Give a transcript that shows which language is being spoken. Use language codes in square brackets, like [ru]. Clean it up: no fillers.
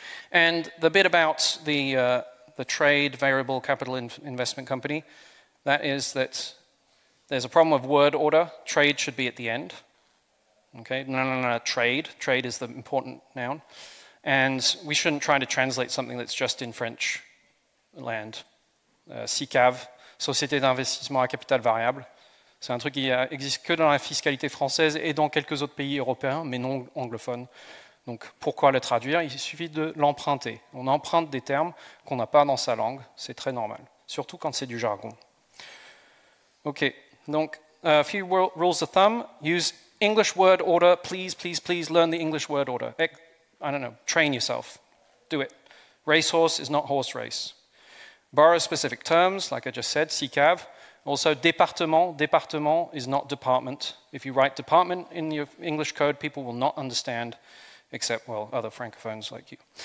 [en] And the bit about the trade variable capital investment company, that is that there's a problem of word order. Trade should be at the end. Okay, no, trade. Trade is the important noun. And we shouldn't try to translate something that's just in French land. [fr] SICAV, Société d'investissement à capital variable. C'est un truc qui existe que dans la fiscalité française et dans quelques autres pays européens, mais non anglophones. Donc pourquoi le traduire? Il suffit de l'emprunter. On emprunte des termes qu'on n'a pas dans sa langue, c'est très normal, surtout quand c'est du jargon. [en] Ok, donc a few rules of thumb. Use English word order. Please, please, please learn the English word order. I don't know, train yourself. Do it. Racehorse is not horse race. Borrow specific terms, like I just said, SICAV. Also, département. Département is not department. If you write department in your English code, people will not understand, except, well, other francophones like you.